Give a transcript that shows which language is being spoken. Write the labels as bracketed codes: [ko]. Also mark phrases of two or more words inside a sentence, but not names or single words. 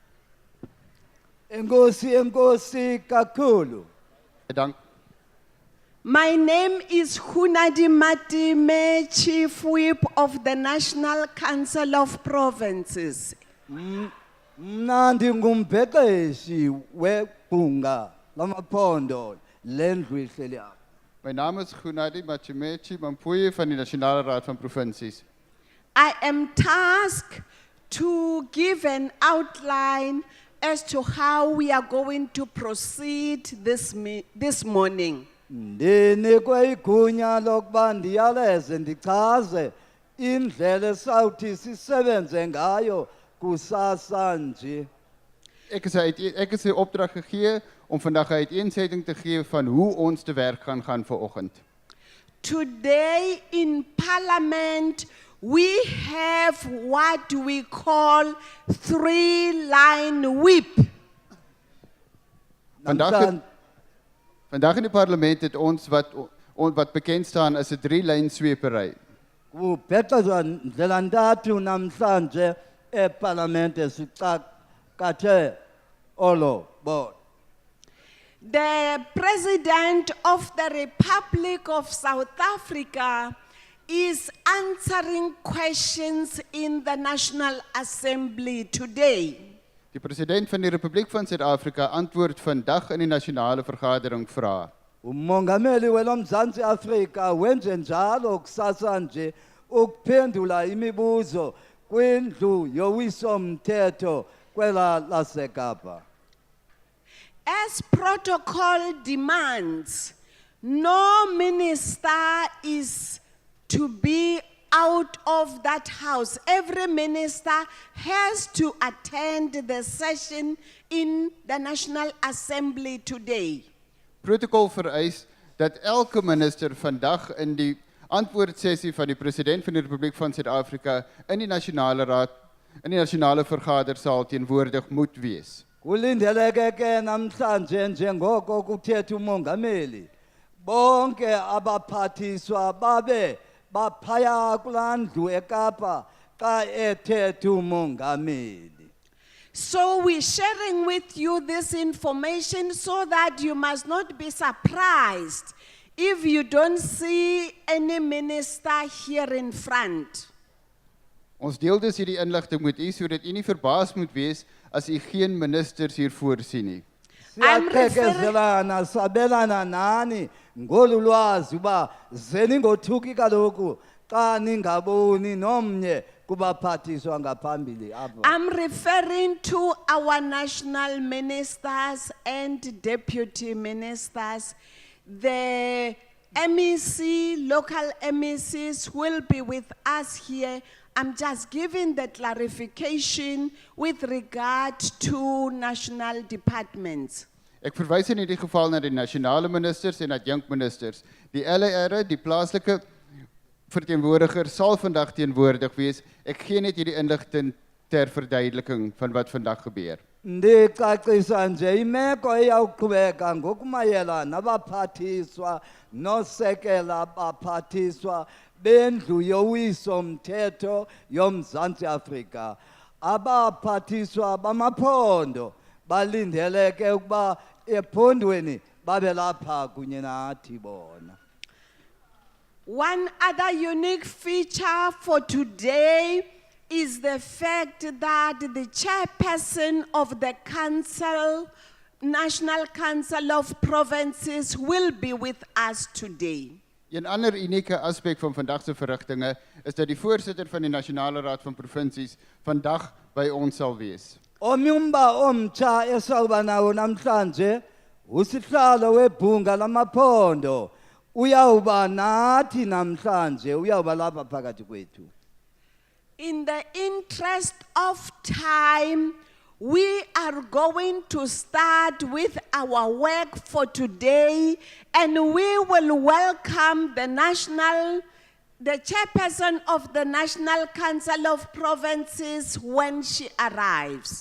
[xh] Enkosi kakhulu. [af] Dank. [en] My name is Hunadi Matime, Chief Whip of the National Council of Provinces. [xh] Mna ndingumbhexeshi webhunga lamaphondo lendlu ihleli apha. [af] My naam is Gunadi Machimechi Mampuye van die Nasionale Raad van Provinsies. [en] I am tasked to give an outline as to how we are going to proceed this morning. [xh] Ndinikwe igunya lokuba ndiyaleze ndichaze indlela esawuthi sisebenze ngayo kusasa nje. [af] Ek is 'n opdrag gegee om vandag 'n uiteensetting te gee van hoe ons te werk gaan vanoggend. [en] Today in Parliament, we have what we call three-line whip. [af] Vandag in die parlement het ons wat bekend staan as 'n 3-lyn sweepery. [xh] Kubhexezwa ndlela ntathu namhlanje eParlamente sicakathe olo bona. [en] The President of the Republic of South Africa is answering questions in the National Assembly today. [af] Die president van die Republiek van Suid-Afrika antwoord vandag in die nasionale vergadering vrae. [xh] Umongameli weloMzantsi Afrika wenze njalo kusasa nje ukuphendula imibuzo kwindlu yowiso-mthetho kwela laseKapa. [en] As protocol demands, no minister is to be out of that house. Every minister has to attend the session in the National Assembly today. [af] Protokol vereis dat elke minister vandag in die antwoordsessie van die president van die Republiek van Suid-Afrika in die nasionale raad, in die nasionale vergadersaal teenwoordig moet wees. [xh] Kulindeleke ke namhlanje njengoko kuthetha umongameli bonke abaphathiswa babe baphaya kulaa ndlu eKapa xa ethetha umongameli. [en] So we're sharing with you this information so that you must not be surprised if you don't see any minister here in front. [af] Ons deel dus hierdie inligting met u sodat u nie verbaas moet wees as u geen ministers hier voorsien nie. [xh] Siyaqhekezelana sabelana nani ngolu lwazi uba zeningothuki kaloku xa ningaboni nomnye kubaphathiswa ngaphambili apha. [en] I'm referring to our national ministers and deputy ministers. The MEC, local MECs will be with us here. I'm just giving the clarification with regard to national departments. [af] Ek verwys in hierdie geval na die nasionale ministers en adjunkministers. Die LAR, die plaaslike verteenwoordiger, sal vandag teenwoordig wees. Ek gee net hierdie inligting ter verduideliking van wat vandag gebeur. [xh] Ndicacisa nje imeko eyawuqhubeka ngokumayela nabaphathiswa nosekela baphathiswa bendlu yowiso-mthetho yoMzantsi Afrika. Abaphathiswa bamaphondo balindeleke ukuba ephondweni babe lapha kunye nathi bona. [en] One other unique feature for today is the fact that the chairperson of the council, National Council of Provinces, will be with us today. [af] Een ander unieke aspek van vandag se verrigtinge is dat die voorsitter van die Nasionale Raad van Provinsies vandag by ons sal wees. [xh] Omnyumba omtsha esawuba nawo namhlanje usihlalo webhunga lamaphondo uyawuba nathi namhlanje uyawuba lapha phakathi kwethu. [en] In the interest of time, we are going to start with our work for today, and we will welcome the chairperson of the National Council of Provinces when she arrives.